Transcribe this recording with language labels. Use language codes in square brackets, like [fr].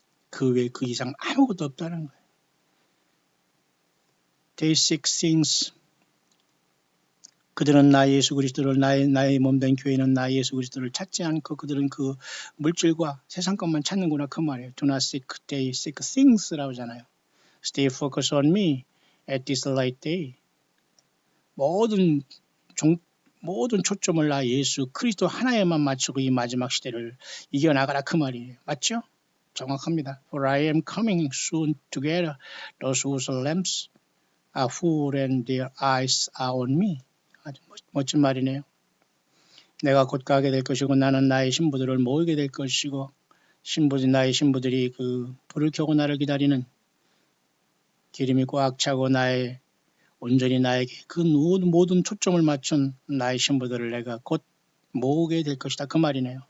[ko] 그 외 그 이상 아무것도 없다는 거예요. [en] They seek things. [ko] 그들은 나 예수 그리스도를 나의 몸된 교회는 나 예수 그리스도를 찾지 않고 그들은 그 물질과 세상 것만 찾는구나 그 말이에요. [en] Do not seek, they seek things [ko] 라고 하잖아요. [en] Stay focused on me at this late day. [ko] 모든 초점을 나 예수 그리스도 하나에만 맞추고 이 마지막 시대를 이겨나가라 그 말이에요. 맞죠? 정확합니다. [en] For I am coming soon together. Those whose lamps are full and their eyes are on me. [ko] 아주 멋진 말이네요. 내가 곧 가게 될 것이고 나는 나의 신부들을 모으게 될 것이고 나의 신부들이 그 불을 켜고 나를 기다리는 기름이 꽉 차고 온전히 나에게 그 모든 초점을 맞춘 나의 신부들을 내가 곧 모으게 될 것이다 그 말이네요.